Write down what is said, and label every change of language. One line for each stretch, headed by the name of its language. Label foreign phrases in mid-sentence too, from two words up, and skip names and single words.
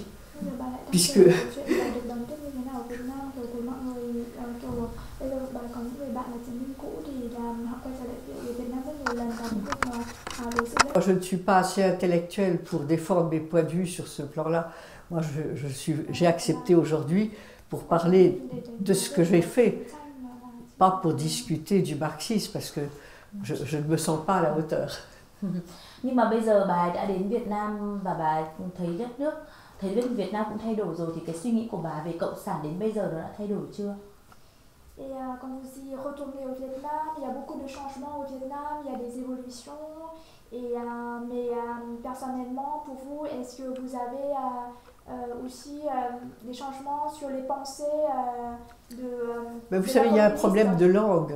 French: Puisque moi, je ne suis pas assez intellectuelle pour défendre mes points de vue sur ce plan-là. Moi, j'ai accepté aujourd'hui pour parler de ce que j'ai fait, pas pour discuter du marxisme, parce que je ne me sens pas à la hauteur.
Vietnamese: Nhưng mà bây giờ bà đã đến Việt Nam và bà thấy đất nước, thấy Việt Nam cũng thay đổi rồi, thì cái suy nghĩ của bà về cộng sản đến bây giờ nó đã thay đổi chưa?
French: Et quand vous y retournez au Vietnam, il y a beaucoup de changements au Vietnam, il y a des évolutions. Et, mais personnellement, pour vous, est-ce que vous avez aussi des changements sur les pensées Mais vous savez, il y a un problème de langue.